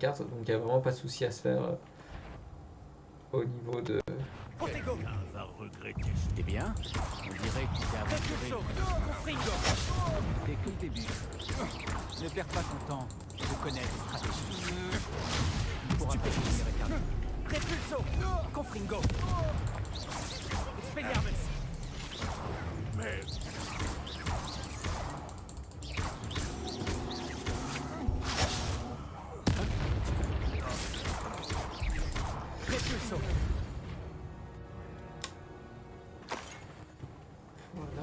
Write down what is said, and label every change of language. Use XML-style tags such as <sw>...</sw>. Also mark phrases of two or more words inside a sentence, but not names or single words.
<fr>Donc il n'y a vraiment pas de souci à se faire au niveau de... Protego. Va regretter. Eh bien, on dirait que tu t'es aventuré. Confringo. Dès que le début. Ne perds pas ton temps. Je connais tes stratégies. Tu pourras pas finir éternel. Repulso. Confringo. Expelliarmus. Mais Repulso. Voilà,</fr>